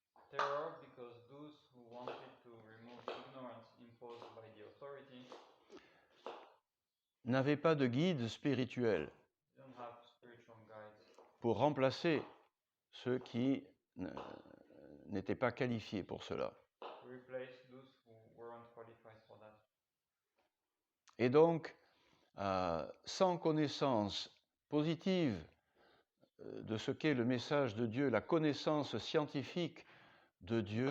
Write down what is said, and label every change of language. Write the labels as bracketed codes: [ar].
[en] Terror because those who wanted to remove ignorance imposed by the authority [fr] n'avaient pas de guide spirituel [en] didn't have spiritual guides [fr] pour remplacer ceux qui n'étaient pas qualifiés pour cela. [en] to replace those who weren't qualified for that. [fr] Et donc, sans connaissance positive de ce qu'est le message de Dieu, la connaissance scientifique de Dieu,